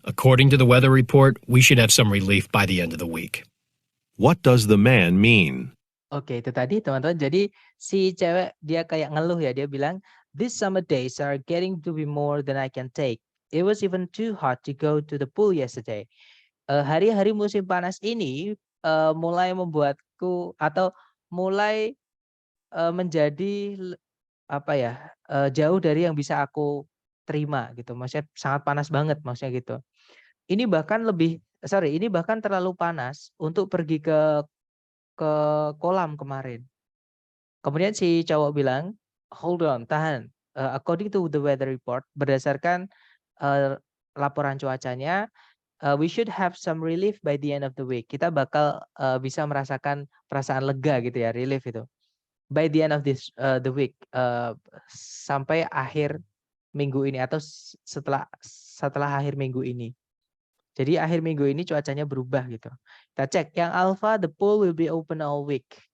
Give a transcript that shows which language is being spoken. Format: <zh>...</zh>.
<en>According to the weather report, we should have some relief by the end of the week. What does the man mean?</en> <id>Oke, itu tadi teman-teman. Jadi si cewek dia kayak ngeluh ya. Dia bilang,</id> <en>these summer days are getting to be more than I can take. It was even too hot to go to the pool yesterday.</en> <id>Hari-hari musim panas ini mulai membuatku atau mulai menjadi apa ya, jauh dari yang bisa aku terima gitu. Maksudnya sangat panas banget maksudnya gitu. Ini bahkan ini bahkan terlalu panas untuk pergi ke kolam kemarin. Kemudian si cowok bilang,</id> <en>hold on,</en> <id>tahan.</id> <en>According to the weather report,</en> <id>berdasarkan laporan cuacanya,</id> <en>we should have some relief by the end of the week.</en> <id>Kita bakal bisa merasakan perasaan lega gitu ya, relief itu.</id> <en>By the end of the week,</en> <id>sampai akhir minggu ini atau setelah akhir minggu ini. Jadi akhir minggu ini cuacanya berubah gitu. Kita cek yang Alpha,</id> <en>the pool will be open all week.</en>